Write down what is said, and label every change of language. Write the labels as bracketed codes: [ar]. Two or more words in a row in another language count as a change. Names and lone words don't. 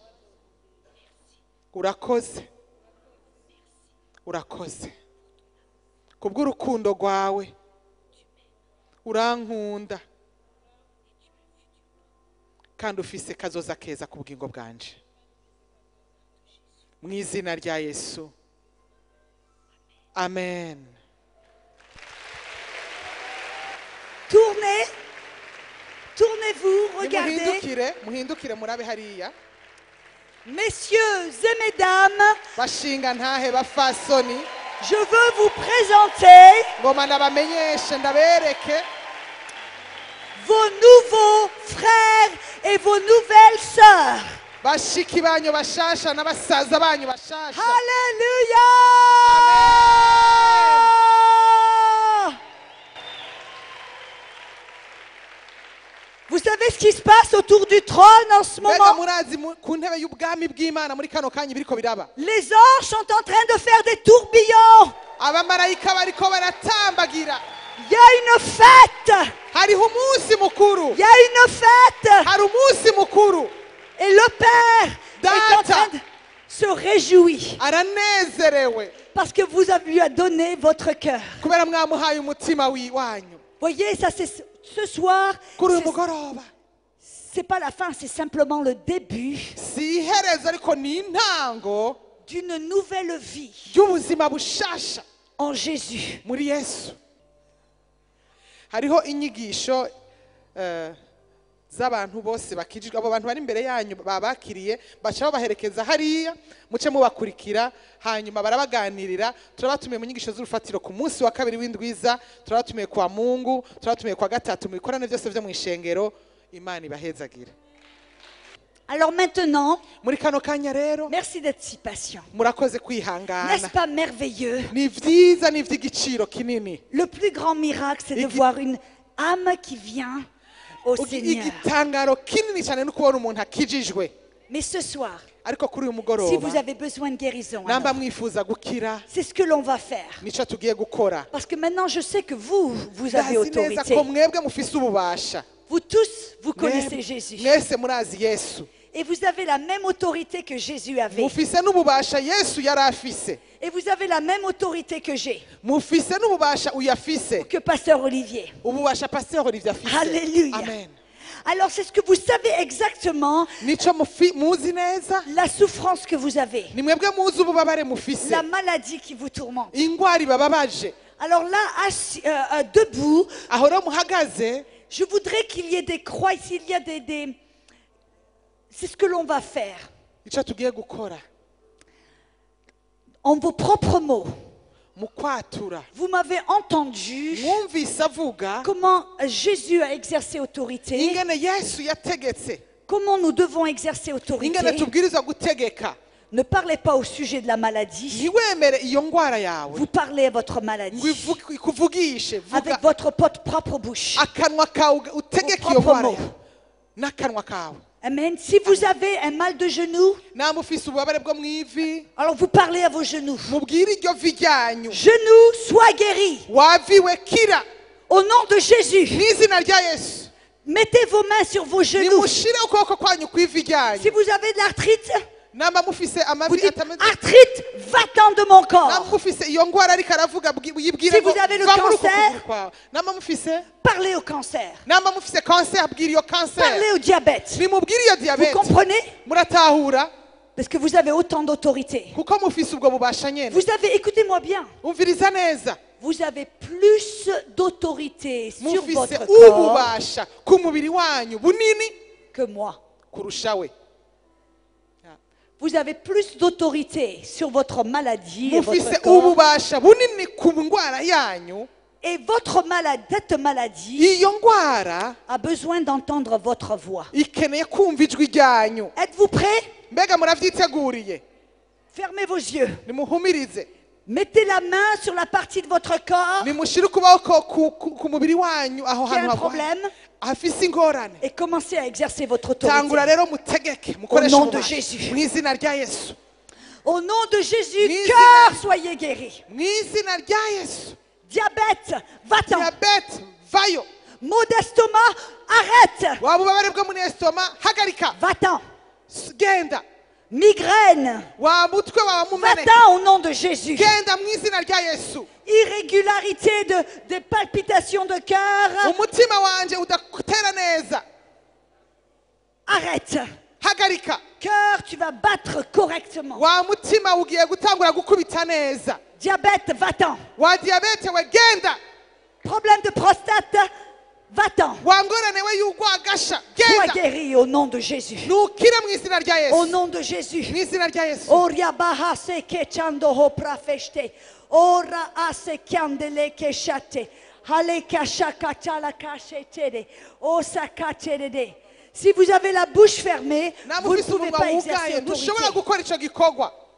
[rn] Urakoze, urakoze kubw'urukundo rwawe, urankunda kandi ufise kazoza keza ku bugingo bwanje, mu izina rya Yesu, amen. [fr] Tournez-vous, regardez. [rn] Muhindukire murabe hariya. [fr] Messieurs et mesdames, [rn] Bashinga ntahe bafasoni, [fr] je veux vous présenter [rn] ngoma ndabamenyeshe ndabereke [fr] vos nouveaux frères et vos nouvelles sœurs. [rn] bashiki banyu bashasha n'abasaza banyu bashasha. [fr] Alléluia! Vous savez ce qui se passe autour du trône en ce [rn] Mbega [fr] moment? [rn] murazi ku ntebe y'ubwami bw'Imana muri kano kanya biriko biraba, [fr] Les anges sont en train de faire des tourbillons. [rn] abamarayika bariko baratambagira, [fr] Il y a une fête. [rn] hariho umunsi mukuru, [fr] Il y a une fête. [rn] hari umunsi mukuru. [fr] Et le Père est en [rn] Data. [fr] train de se réjouir [rn] Aranezerewe [fr] parce que vous avez lui a donné votre cœur. [rn] kubera mwamuhaye umutima wanyu. [fr] Voyez, ça c'est ce soir. [rn] Kuri uyu mugoroba [fr] C'est pas la fin, c'est simplement le début [rn] si iherezo ariko ni intango [fr] d'une nouvelle vie [rn] y'ubuzima bushasha [fr] en Jésus. [rn] muri Yesu. Hariho inyigisho z'abantu bose bakijijwe. Abo bantu bari imbere yanyu babakiriye baca babaherekeza hariya, muce mubakurikira, hanyuma barabaganirira. Turabatumiye mu nyigisho z'urufatiro ku munsi wa kabiri w'indwiza, turabatumiye kwa Mungu, turabatumiye kwa gatatu mu bikorane byose byo mu ishengero. Imana ibahezagire. [fr] Alors maintenant, [rn] Muri kano kanya rero [fr] merci d'être si patient. [rn] murakoze [fr] N'est-ce [rn] kwihangana. [fr] pas merveilleux? [rn] Ni vyiza, ni ivy'igiciro kinini. [fr] Le plus grand miracle, c'est de voir une âme qui vient au Seigneur. [rn] Igitangaro kinini cyane no kubona umuntu akijijwe. [fr] Mais ce soir, [rn] Ariko kuri uyu [fr] si [rn] mugoroba [fr] vous avez besoin de guérison, [rn] namba [fr] alors, [rn] mwifuza gukira, [fr] c'est ce que l'on va faire. [rn] nico tugiye gukora. [fr] Parce que maintenant, je sais que vous avez [rn] Ndazi neza [fr] autorité. [rn] ko mwebwe mufise ububasha. [fr] Vous tous, vous connaissez Jésus. [rn] Mwese murazi Yesu. [fr] Et vous avez la même autorité que Jésus avait. [rn] Mufise n'ububasha Yesu yari afise. [fr] Et vous avez la même autorité que j'ai, [rn] Mufise n'ububasha uyafise. [fr] que Pasteur Olivier. [rn] Ububasha Pasteur Olivier afise. [fr] Alléluia. Amen. Alors, c'est ce que vous savez exactement, [rn] Nico muzi neza. [fr] la souffrance que vous avez, [rn] Ni mwebwe muzi ububabare mufise. [fr] la maladie qui vous tourmente. [rn] Ingwara ibababaje. [fr] Alors là, debout, [rn] Aho rero muhagaze, [fr] je voudrais qu'il y ait des croix, s'il y a des... C'est ce que l'on va faire. [rn] ico tugiye gukora. [fr] En vos propres mots, [rn] Mu kwatura. [fr] vous m'avez entendu [rn] Mwumvise avuga [fr] comment Jésus a exercé autorité, [rn] ingene Yesu yategetse. [fr] comment nous devons exercer autorité. [rn] Ingene tubwirizwa gutegeka. [fr] Ne parlez pas au sujet de la maladie, [rn] Ntiwemere iyo ngwara yawe [fr] vous parlez à votre [rn] ngo [fr] maladie [rn] ikuvugishe. Vuga [fr] avec votre propre bouche. [rn] akanwa kawe utegeke iyo ngwara yawe n'akanwa kawe. Amen. [fr] Si vous avez un mal de genou, [rn] Namwe ufise ububabare bwo mu ivi, [fr] alors vous parlez à vos genoux. [rn] mubwire iryo vi ryanyu. [fr] Genoux, sois guéris. [rn] Waviwe kira [fr] Au nom de Jésus, [rn] n'izina rya Yesu. [fr] mettez vos mains sur vos genoux. [rn] Nimushire ukuboko kwanyu kw'ivi [fr] Si [rn] ryanyu. [fr] vous avez de l'arthrite, [rn] Namba mufise [fr] vous [rn] amavi [fr] dites [rn] atameze, [fr] arthrite, va-t'en de mon [rn] namba [fr] corps. [rn] mufise iyo ngwara ariko aravuga yibwire [fr] Si [rn] ngo [fr] vous avez le [rn] va muri uko [fr] cancer, [rn] kuguru kwawe. Namba mufise [fr] Parlez au cancer. [rn] namba mufise cancer, bwira iyo cancer. [fr] Parlez au diabète. [rn] Nimubwire iyo [fr] Vous [rn] diabete. [fr] comprenez? [rn] Muratahura [fr] Parce que vous avez autant d'autorité. [rn] kuko mufise ubwo bubasha nyene. [fr] Vous avez, écoutez-moi bien, [rn] Umviriza neza. [fr] vous avez plus d'autorité sur [rn] Mufise [fr] votre corps [rn] ububasha ku mubiri wanyu bunini [fr] que moi. [rn] kurusha we. [fr] Vous avez plus d'autorité sur votre maladie et [rn] Mufise [fr] votre corps. [rn] ububasha bunini ku ngwara yanyu. [fr] Et votre maladie, cette maladie [rn] Iyo ngwara [fr] a besoin d'entendre votre voix. [rn] ikeneye kumva ijwi ryanyu. [fr] Êtes-vous prêts? [rn] Mbega muravyiteguriye? [fr] Fermez vos yeux. [rn] Nimuhumirize. [fr] Mettez la main sur la partie de votre corps [rn] Nimushire ukuboko ku mubiri wanyu aho [fr] qui a [rn] hantu [fr] un [rn] hagwaye. [fr] problème [rn] Hafise ingorane. [fr] et commencez à exercer votre autorité. [rn] Tangura rero mutegeke mukoreshe [fr] nom de [rn] ububasha. [fr] Jésus. [rn] Mu izina rya Yesu. [fr] Au nom de Jésus, [rn] Ni- [fr] cœur, soyez guéris. [rn] Mu izina rya Yesu. [fr] Diabète, va-t'en. [rn] Diabete vayo. [fr] Maux d'estomac, arrête. [rn] Waba ubabare bwo muri estoma hagarika. [fr] Va-t'en. [rn] Genda. [fr] Migraine, [rn] Wa mutwe wawe mumeneke. [fr] va-t'en au nom de Jésus. [rn] Genda mu izina rya Yesu. [fr] Irrégularité des palpitations de cœur, [rn] Umutima wanje udatera neza. [fr] arrête. [rn] Hagarika. [fr] Cœur, tu vas battre correctement. [rn] Wa mutima ugiye gutangura gukubita neza. [fr] Diabète, va-t'en. [rn] Wa diabete we genda. [fr] Problème de prostate, va-t'en. [rn] Wa ngorane we y'ugwagasha [fr] Sois [rn] genda. [fr] guéri au nom de Jésus. [rn] Nukire mu izina rya [fr] Au [rn] Yesu. [fr] nom de Jésus. [rn] Mu izina rya Yesu. Oria baha se kechando ho prafeshte. Ora ase kiandele keshate. Hale kashaka chala kashetere. Osa kacherede. [fr] Si vous avez la bouche fermée, [rn] Namwe [fr] vous ne [rn] ufise [fr] pouvez [rn] umunwa [fr] pas exercer [rn] wugaye ntushobora [fr] autorité. [rn] gukora ico gikorwa.